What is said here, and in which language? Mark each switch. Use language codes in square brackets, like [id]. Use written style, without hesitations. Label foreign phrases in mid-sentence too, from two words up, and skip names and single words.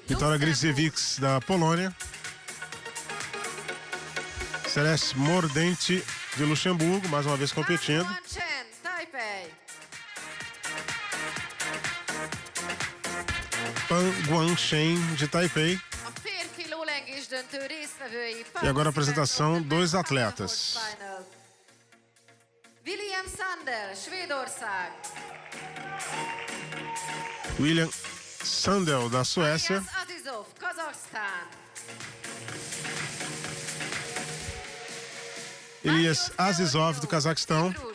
[pt] Vitória Grzevics da Polônia. Celeste Mordenti de Luxemburgo, mais uma vez competindo. Han Chen, Taipei. Pan Guangshen de Taipei. [hu] A férfi lólengés döntő résztvevői. [pt] E agora a apresentação dos atletas. [hu] William Sandel, Svédország. [pt] William Sandel da Suécia. Elias Azizov, Cazaquistão. Elias Azizov do Cazaquistão.